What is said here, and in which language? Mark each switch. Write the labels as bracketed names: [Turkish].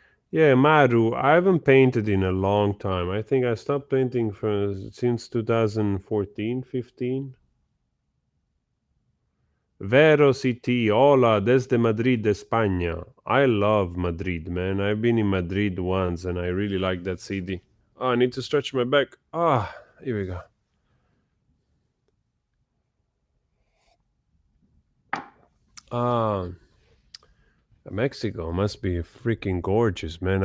[English] Yeah, Maru, I haven't painted in a long time. I think I stopped painting since 2014, 15. [Spanish] Vero City, hola, desde Madrid, España. [English] I love Madrid, man. I've been in Madrid once and I really like that city. Oh, I need to stretch my back. Ah, here we go. Ah, Mexico must be freaking gorgeous, man.